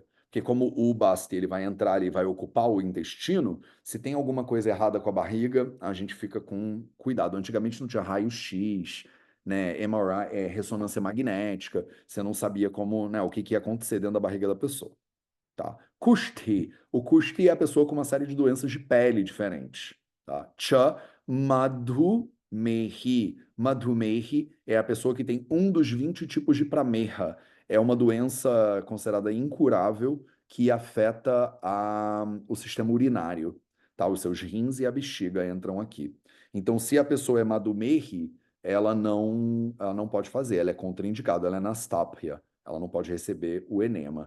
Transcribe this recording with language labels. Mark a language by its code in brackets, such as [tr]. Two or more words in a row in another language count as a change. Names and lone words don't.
[pt] Porque como o Basti ele vai entrar e vai ocupar o intestino, se tem alguma coisa errada com a barriga, a gente fica com cuidado. Antigamente não tinha raio-x, né? MRI, ressonância magnética, você não sabia como, né, o que ia acontecer dentro da barriga da pessoa. Tá? Kushti. O Kushti é a pessoa com uma série de doenças de pele diferentes. Tá? [sa] Cha Madhumehi. [pt] Madhumehi é a pessoa que tem um dos 20 tipos de prameha. É uma doença considerada incurável que afeta o sistema urinário. Tá? Os seus rins e a bexiga entram aqui. Então, se a pessoa é Madhumehi, ela não pode fazer, ela é contraindicada, ela é nastapia, ela não pode receber o enema.